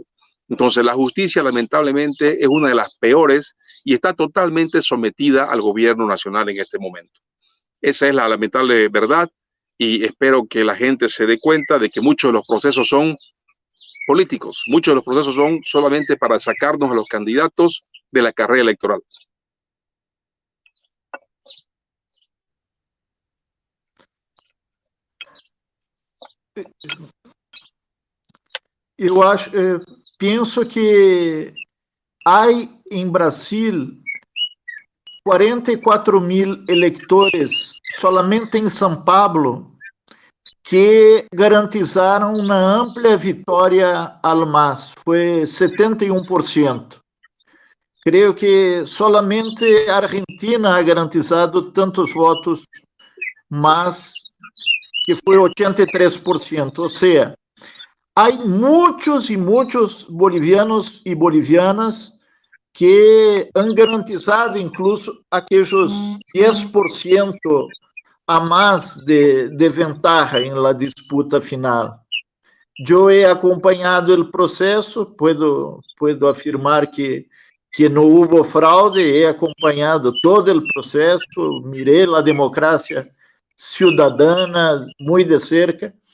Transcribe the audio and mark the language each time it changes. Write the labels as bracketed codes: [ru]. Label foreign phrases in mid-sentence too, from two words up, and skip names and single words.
[es] Entonces la justicia lamentablemente es una de las peores y está totalmente sometida al gobierno nacional en este momento. Esa es la lamentable verdad y espero que la gente se dé cuenta de que muchos de los procesos son políticos. Muchos de los procesos son solamente para sacarnos a los candidatos de la carrera electoral. [pt] Eu penso que há em Brasil 44.000 eleitores solamente em São Paulo que garantizaram uma ampla vitória al MAS, foi 71%. Creio que solamente a Argentina [es] ha garantizado tantos votos, [pt] mas que foi 83%. Ou seja, há muitos e muitos bolivianos e bolivianas que [es] han garantizado [pt] incluso aqueles 10% a mais de ventaja em la disputa final. Eu he acompanhado o processo, puedo afirmar que não houve fraude, he acompanhado todo o processo, mirei a democracia ciudadana muito de cerca.